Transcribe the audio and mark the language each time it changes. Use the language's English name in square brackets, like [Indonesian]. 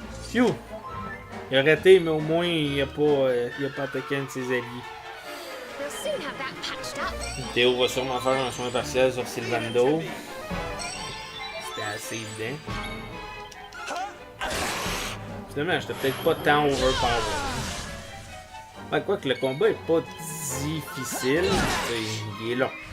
[French] Phew! Il a raté, mais au moins il a pas attaqué un de ses alliés. [English] We'll soon have that patched up. [French] Théo va sûrement faire un soin partiel sur Sylvando. C'était assez évident. Finalement, j'étais peut-être pas tant overpowered. Ouais, quoi que le combat est pas difficile, il est long.